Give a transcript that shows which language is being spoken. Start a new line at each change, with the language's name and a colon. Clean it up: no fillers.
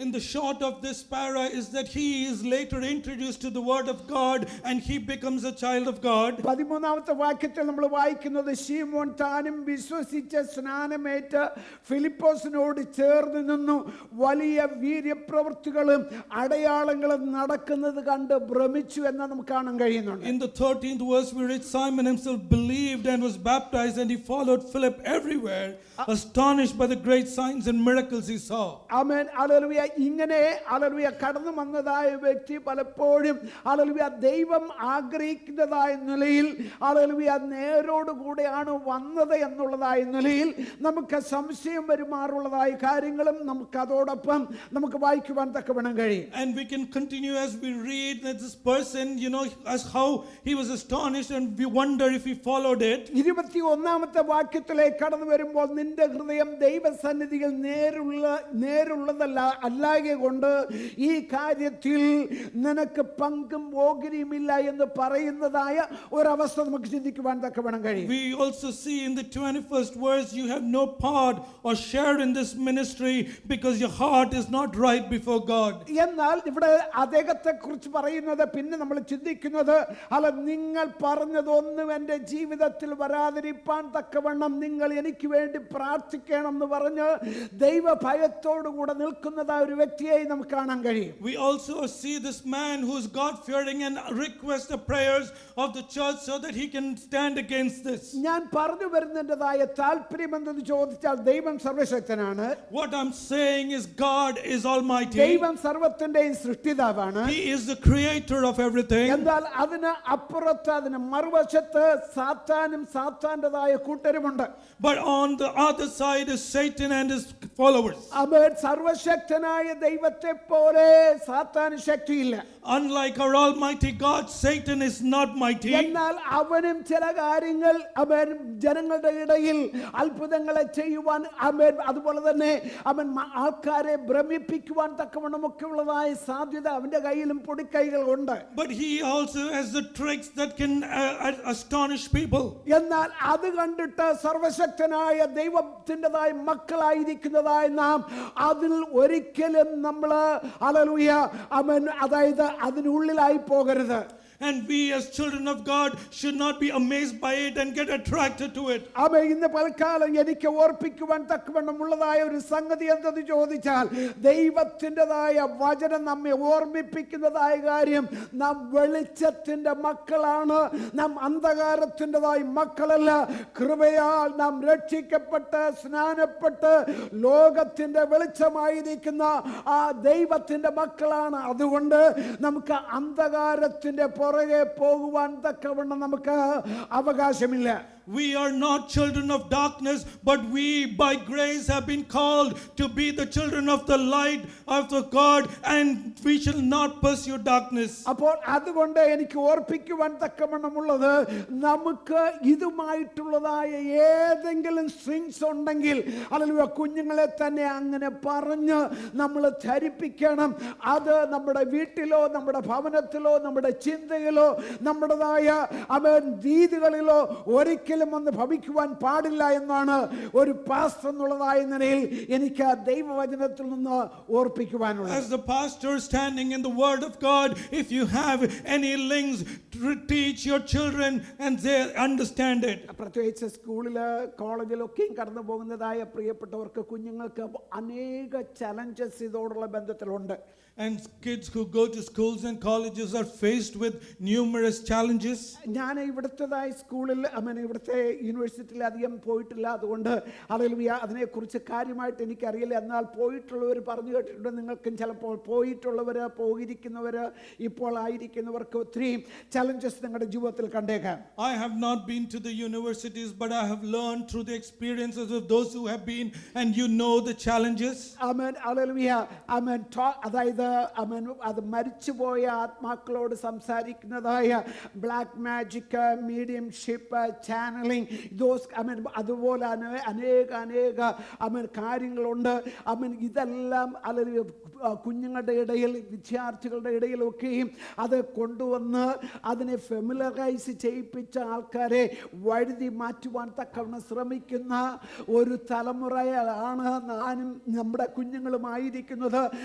English: In the short of this para is that he is later introduced to the word of God and he becomes a child of God.
Malayalam: 13-ാമത്തെ വാക്യത്തിൽ നമ്മൾ വായിക്കുന്നത് ശീമോൻ താനും വിശ്വസിച്ച് സ്നാനമേറ്റ് ഫിലിപ്പോസിനോട് ചേർന്ന് നിന്നു വലിയ വീര്യപ്രവൃത്തികളും അടയാളങ്ങളും നടക്കുന്നത് കണ്ട് ഭ്രമിച്ചു എന്ന് നമുക്ക് കാണാൻ കഴിയുന്നുണ്ട്.
English: In the 13th verse we read, Simon himself believed and was baptized, and he followed Philip everywhere, astonished by the great signs and miracles he saw.
Malayalam: Amen. Hallelujah. ഇങ്ങനെ ഹല്ലേലൂയ കടന്നു വന്നതായ വ്യക്തി പലപ്പോഴും ഹല്ലേലൂയ ദൈവം ആഗ്രഹിക്കുന്നതായ നിലയിൽ ഹല്ലേലൂയ നേരോടുകൂടെയാണ് വന്നത് എന്നുള്ളതായ നിലയിൽ നമുക്ക് സംശയം വരുമാറുള്ളതായ കാര്യങ്ങളും നമുക്ക് അതോടൊപ്പം നമുക്ക് വായിക്കുവാൻ തക്കവണ്ണം കഴിയും.
English: And we can continue as we read that this person, as how he was astonished, and we wonder if he followed it.
Malayalam: 21-ാമത്തെ വാക്യത്തിലേക്ക് കടന്നു വരുമ്പോൾ നിന്റെ ഹൃദയം ദൈവസന്നിധിയിൽ നേരുള്ളതല്ല അല്ലാതെ കൊണ്ട് ഈ കാര്യത്തിൽ നിനക്ക് പങ്കും ഓഹരിയുമില്ല എന്ന് പറയുന്നതായ ഒരവസ്ഥ നമുക്ക് ചിന്തിക്കുവാൻ തക്കവണ്ണം കഴിയും.
English: We also see in the 21st verse, you have no part or share in this ministry because your heart is not right before God.
Malayalam: എന്നാൽ ഇവിടെ അദ്ദേഹത്തെ കുറിച്ച് പറയുന്നത് പിന്നെ നമ്മൾ ചിന്തിക്കുന്നത് അല്ല നിങ്ങൾ പറഞ്ഞതൊന്നും എൻ്റെ ജീവിതത്തിൽ വരാതിരിപ്പാൻ തക്കവണ്ണം നിങ്ങൾ എനിക്ക് വേണ്ടി പ്രാർത്ഥിക്കണം എന്ന് പറഞ്ഞ് ദൈവഭയത്തോടുകൂടെ നിൽക്കുന്നതായ ഒരു വ്യക്തിയെ നമുക്ക് കാണാൻ കഴിയും.
English: We also see this man who is God fearing and requests the prayers of the church so that he can stand against this.
Malayalam: ഞാൻ പറഞ്ഞു വരുന്നതിൻ്റെതായ താല്പര്യം എന്തെന്ന് ചോദിച്ചാൽ ദൈവം സർവശക്തനാണ്.
English: What I'm saying is God is almighty.
Malayalam: ദൈവം സർവ്വത്തിന്റെയും സൃഷ്ടിതാവാണ്.
English: He is the creator of everything.
Malayalam: എന്നാൽ അതിന് അപ്പുറത്ത് അതിന് മറുവശത്ത് സാത്താനും സാത്താന്റേതായ കൂട്ടരുമുണ്ട്.
English: But on the other side is Satan and his followers.
Malayalam: അവൻ സർവശക്തനായ ദൈവത്തെ പോലെ സാത്താന് ശക്തിയില്ല.
English: Unlike our almighty God, Satan is not mighty.
Malayalam: എന്നാൽ അവനും ചില കാര്യങ്ങൾ അവൻ ജനങ്ങളുടെ ഇടയിൽ അത്ഭുതങ്ങളെ ചെയ്യുവാൻ അവൻ അതുപോലെ തന്നെ അവൻ ആൾക്കാരെ ഭ്രമിപ്പിക്കുവാൻ തക്കവണ്ണമൊക്കെ ഉള്ളതായ സാധ്യത അവന്റെ കയ്യിലും പൊടിക്കൈകൾ ഉണ്ട്.
English: But he also has the tricks that can astonish people.
Malayalam: എന്നാൽ അത് കണ്ടിട്ട് സർവശക്തനായ ദൈവത്തിൻ്റെതായ മക്കളായിരിക്കുന്നതായ നാം അതിൽ ഒരിക്കലും നമ്മൾ ഹല്ലേലൂയ അവൻ അതായത് അതിനുള്ളിലായി പോകരുത്.
English: and we as children of God should not be amazed by it and get attracted to it.
Malayalam: ഇന്ന് പൽക്കാലം എനിക്ക് ഓർപ്പിക്കുവാൻ തക്കവണ്ണമുള്ളതായ ഒരു സംഗതി എന്തെന്ന് ചോദിച്ചാൽ, ദൈവത്തിൻ്റെതായ വചനം നമ്മെ ഓർമ്മിപ്പിക്കുന്നതായ കാര്യം, നാം വെളിച്ചത്തിന്റെ മക്കളാണ്, നാം അന്ധകാരത്തിൻ്റെതായ മക്കളല്ല. കൃപയാൽ നാം രക്ഷിക്കപ്പെട്ട് സ്നാനപ്പെട്ട് ലോകത്തിന്റെ വെളിച്ചമായിരിക്കുന്ന ആ ദൈവത്തിന്റെ മക്കളാണ്. അതുകൊണ്ട് നമുക്ക് അന്ധകാരത്തിന്റെ പുറകെ പോകുവാൻ തക്കവണ്ണം നമുക്ക് അവകാശമില്ല.
English: We are not children of darkness, but we by grace have been called to be the children of the light of the God, and we shall not pursue darkness.
Malayalam: അപ്പോൾ അതുകൊണ്ട് എനിക്ക് ഓർപ്പിക്കുവാൻ തക്കവണ്ണമുള്ളത്, നമുക്ക് ഇതുമായിട്ടുള്ളതായ ഏതെങ്കിലും സ്ട്രിങ്സ് ഉണ്ടെങ്കിൽ അല്ലെങ്കിൽ കുഞ്ഞുങ്ങളെ തന്നെ അങ്ങനെ പറഞ്ഞ് നമ്മൾ ധരിപ്പിക്കണം. അത് നമ്മുടെ വീട്ടിലോ നമ്മുടെ ഭവനത്തിലോ നമ്മുടെ ചിന്തയിലോ നമ്മുടേതായ രീതികളിലോ ഒരിക്കലും ഒന്ന് ഭവിക്കുവാൻ പാടില്ല എന്നാണ് ഒരു പാസ്റ്റർ എന്നുള്ളതായ നിലയിൽ എനിക്ക് ദൈവവചനത്തിൽ നിന്ന് ഓർപ്പിക്കുവാനുള്ളത്.
English: As the pastor standing in the word of God, if you have any links, teach your children and they understand it.
Malayalam: പ്രത്യേകിച്ച് സ്കൂളില് കോളേജിലൊക്കെയും കടന്നു പോകുന്നതായ പ്രിയപ്പെട്ടവർക്ക്, കുഞ്ഞുങ്ങൾക്ക് അനേക challenges ഇതോടുള്ള ബന്ധത്തിലുണ്ട്.
English: And kids who go to schools and colleges are faced with numerous challenges.
Malayalam: ഞാൻ ഇവിടുത്തേതായ സ്കൂളിൽ ഇവിടുത്തെ യൂണിവേഴ്സിറ്റിയിൽ അധികം പോയിട്ടില്ല, അതുകൊണ്ട് അതിനെക്കുറിച്ച് കാര്യമായിട്ട് എനിക്കറിയില്ല. എന്നാൽ പോയിട്ടുള്ളവർ പറഞ്ഞു കേട്ടിട്ടുണ്ട്. നിങ്ങൾക്കും ചിലപ്പോൾ പോയിട്ടുള്ളവർ, പോയിരിക്കുന്നവർ, ഇപ്പോൾ ആയിരിക്കുന്നവർക്ക് ഒത്തിരി ചലഞ്ചസ് നിങ്ങളുടെ ജീവിതത്തിൽ കണ്ടേക്കാം.
English: I have not been to the universities, but I have learned through the experiences of those who have been, and you know the challenges.
Malayalam: Amen, hallelujah. ആമേൻ. അതായത് അത് മരിച്ചുപോയ ആത്മാക്കളോട് സംസാരിക്കുന്നതായ ബ്ലാക്ക് മാജിക്, മീഡിയംഷിപ്പ്, ചാനലിംഗ്, അതുപോലെ അനേക കാര്യങ്ങളുണ്ട്. ഇതെല്ലാം കുഞ്ഞുങ്ങളുടെ ഇടയിൽ, വിദ്യാർത്ഥികളുടെ ഇടയിലൊക്കെയും അത് കൊണ്ടുവന്ന് അതിനെ ഫെമിലറൈസ് ചെയ്യിപ്പിച്ച ആൾക്കാരെ വഴുതി മാറ്റുവാൻ തക്കവണ്ണം ശ്രമിക്കുന്ന ഒരു തലമുറയാണ് ഞാനും നമ്മുടെ കുഞ്ഞുങ്ങളുമായിരിക്കുന്നത്.